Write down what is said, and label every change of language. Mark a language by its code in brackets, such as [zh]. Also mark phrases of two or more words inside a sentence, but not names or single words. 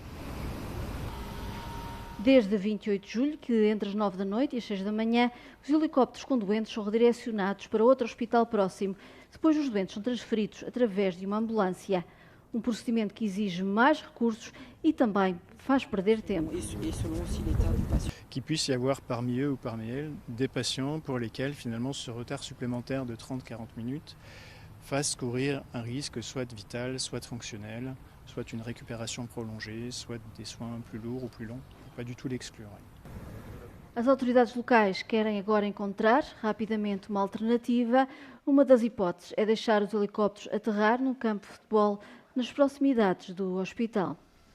[pt] Desde 28 de julho, que entre as 9 da noite e as 6 da manhã, os helicópteros com doentes são redirecionados para outro hospital próximo. Depois os doentes são transferidos através de uma ambulância. Um procedimento que exige mais recursos e também faz perder tempo. [fr] Qu'il puisse y avoir parmi eux ou parmi elles des patients pour lesquels finalement ce retard supplémentaire de 30-40 minutes fasse courir un risque soit vital, soit fonctionnel, soit une récupération prolongée, soit des soins plus lourds ou plus longs. Pas du tout l'exclure. [pt] As autoridades locais querem agora encontrar rapidamente uma alternativa. Uma das hipóteses é deixar os helicópteros aterrar num campo de futebol nas proximidades do hospital.